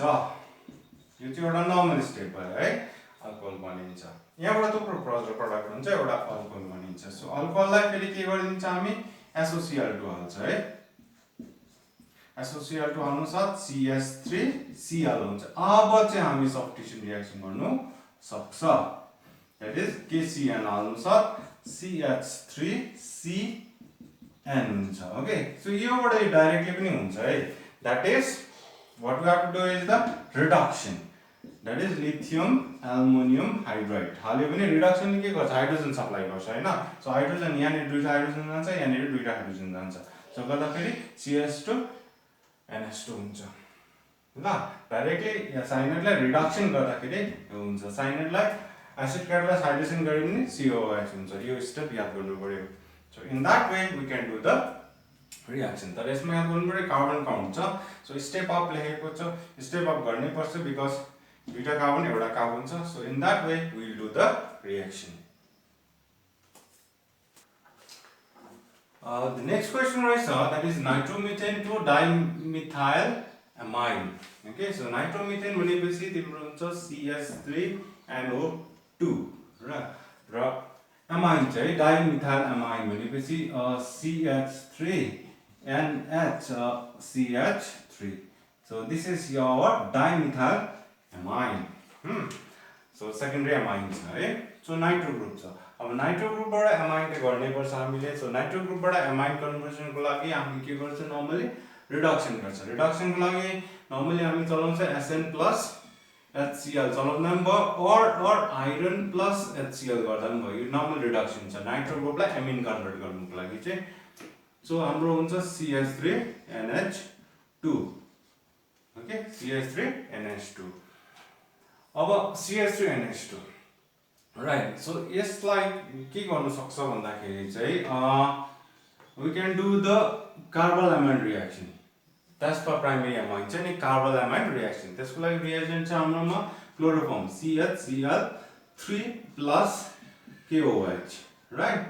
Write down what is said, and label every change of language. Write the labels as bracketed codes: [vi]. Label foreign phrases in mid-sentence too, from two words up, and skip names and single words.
[ne] यो चाहिँ एउटा [en] normal step [ne] भयो है, अल्कोहल बनिन्छ। यहाँबाट थुप्रो प्रडक्ट हुन्छ, एउटा अल्कोहल बनिन्छ। सो अल्कोहललाई फेरि के गरिदिन्छ हामी, SOCl2 हाल्छ है। SOCl2 हाल्नु साथ CH3Cl हुन्छ। अब चाहिँ हामी [en] substitution reaction [ne] गर्नु सक्छ। [en] that is KCN [ne] हाल्नु साथ CH3CN हुन्छ। [en] okay, so [ne] योबाट डाइरेक्टली पनि हुन्छ है। [en] that is what we have to do is the reduction, that is lithium aluminum hydride [ne] हाल्यो भने रिडक्सन के गर्छ, हाइड्रोजन सप्लाई गर्छ हैन। सो हाइड्रोजन यहाँ दुईटा हाइड्रोजन जान्छ, यहाँ दुईटा हाइड्रोजन जान्छ। सो गर्दाखेरि CH2 NH2 हुन्छ। ल डाइरेक्टली साइनाइडलाई रिडक्सन गर्दाखेरि हुन्छ, साइनाइडलाई [en] acid carbonide hydrogen [ne] गरे पनि COOH हुन्छ। यो स्टेप याद गर्नु पर्यो। [en] so in that way we can do the reaction. [ne] तर यसमा याद गर्नु पर्यो कार्बन काउन्ट छ। [en] so step up [ne] लेखेको छ, [en] step up [ne] गर्नै पर्छ बिकज दुईटा कार्बन एउटा कार्बन छ। [en] so in that way we will do the reaction. The next question is that is nitromethane to dimethyl amine. Okay, so nitromethane [ne] भनेपछि तिम्रो हुन्छ CH3NO2 र amine चाहिँ [en] dimethyl amine [ne] भनेपछि CH3NHCH3. [en] So this is your dimethyl amine. So secondary amine [ne] छ है। [en] so nitro group [ne] छ। अब नाइट्रो ग्रुपबाट एमाइन के गर्नै पर्छ हामीले। सो नाइट्रो ग्रुपबाट एमाइन कन्भर्सनको लागि हामी के गर्छ, [en] normally reduction [ne] गर्छ। रिडक्सनको लागि नर्मली हामी चलाउँछ Sn प्लस HCl चलाउँदा पनि भयो और [en] iron plus HCl [ne] गर्दा पनि भयो। यो [en] normal reduction [ne] छ नाइट्रो ग्रुपलाई [en] amine convert [ne] गर्नुको लागि चाहिँ। सो हाम्रो हुन्छ CH3NH2। ओके, CH3NH2। अब CH3NH2 राइट। सो यसलाई के गर्न सक्छ भन्दाखेरि चाहिँ [en] we can do the carbyl amine reaction. that's for primary amine [ne] चाहिँ नि [en] carbyl amine reaction. [ne] त्यसको लागि रिएजेन्ट चाहिँ हाम्रोमा [en] chloroform CHCl3 plus KOH right.